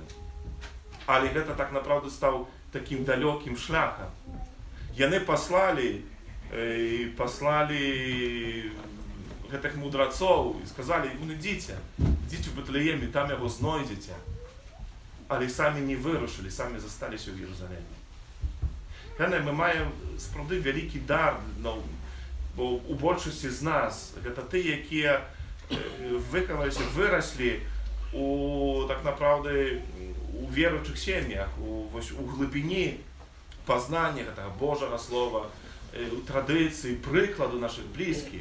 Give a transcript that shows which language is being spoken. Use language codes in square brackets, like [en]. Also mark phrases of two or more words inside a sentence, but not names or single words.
[be] Але гэта так направду стаў такім далёкім шляхам. Яны паслалі гэтых мудрацоў і сказалі: ідзіце ў Бэтлеем, і там яго знойдзеце. [uk] але самі не вирушили, самі залишилися в Єрусалимі. Ми маємо справді великий дар, бо у більшості з нас це ті, які виховалися, виросли так направді у віруючих сім'ях, у глибині познання Божого Слова, традицій, прикладу наших близьких.